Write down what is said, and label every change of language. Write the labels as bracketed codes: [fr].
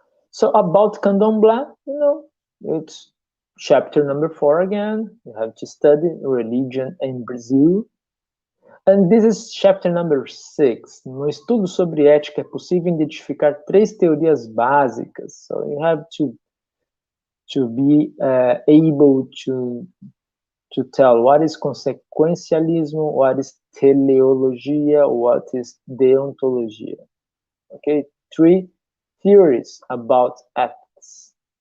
[en] So about Candomblé, it's chapter number 4 again. You have to study religion in Brazil. And this is chapter number 6. [pt] No estudo sobre ética é possível identificar 3 teorias básicas. [en] So you have to be able to tell what is consequentialism, what is teleologia, what is deontologia. Okay, 3 theories about ethics.